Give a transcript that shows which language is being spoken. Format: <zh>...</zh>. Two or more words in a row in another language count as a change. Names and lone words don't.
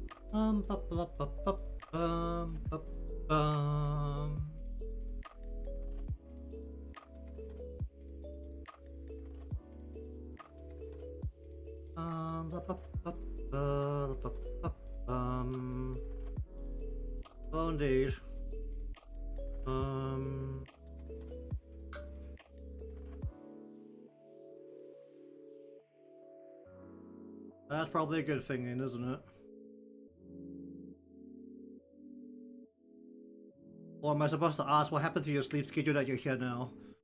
<en>Ba, ba, ba, ba, ba, bum. Ba, ba, ba, ba, ba, ba, oh, indeed. That's probably a good thing, then, isn't it? Or am I supposed to ask what happened to your sleep schedule that you're here now?</en>